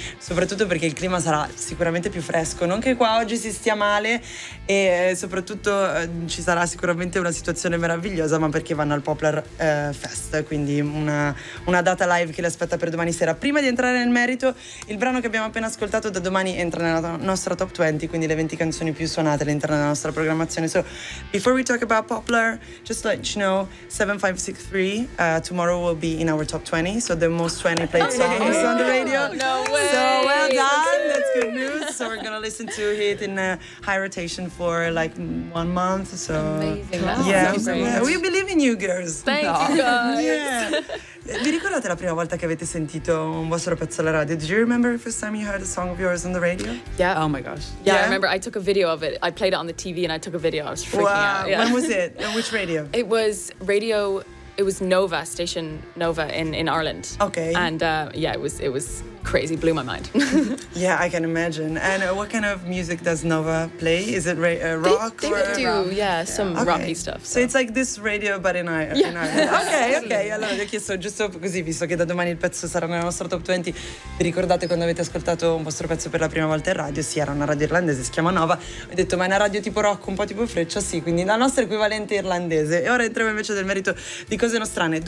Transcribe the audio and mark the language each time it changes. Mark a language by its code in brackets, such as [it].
[it] Soprattutto perché il clima sarà sicuramente più fresco. Non che qua oggi si stia male e soprattutto ci sarà sicuramente una situazione meravigliosa, ma perché vanno al Poplar Fest, quindi una data live che le aspetta per domani sera. Prima di entrare nel merito, il brano che abbiamo appena ascoltato da domani entra nella nostra top 20, quindi le 20 canzoni più suonate all'interno della nostra programmazione. [en] So, before we talk about Poplar, just to let you know, 7563, tomorrow will be in our top 20, so the most 20 played songs on the radio. No way! So well done, that's good news. So we're gonna listen to it in high rotation for like 1 month, so... Amazing. Yeah, so we believe in you girls. Thank you guys. Yeah. [it] Vi ricordate la prima volta che avete sentito un vostro pezzo alla radio? [en] Did you remember the first time you heard a song of yours on the radio? Yeah, oh my gosh. Yeah, yeah, I remember, I took a video of it. I played it on the TV and I took a video, I was freaking out. Yeah. When was it? Which radio? It was radio, it was Nova, station Nova in Ireland. Okay. And yeah, it was crazy, blew my mind. Yeah, I can imagine. And what kind of music does Nova play? Is it rock? They do rocky stuff. So it's like this radio, but in Ireland. Yeah. Okay. [it] Allora, ho chiesto giusto così, visto che da domani il pezzo sarà nella nostra top 20, vi ricordate quando avete ascoltato un vostro pezzo per la prima volta in radio? Sì, era una radio irlandese, si chiama Nova. Ho detto, ma è una radio tipo rock, un po' tipo Freccia? Sì, quindi la nostra equivalente irlandese. E ora entriamo invece nel merito di cose non strane.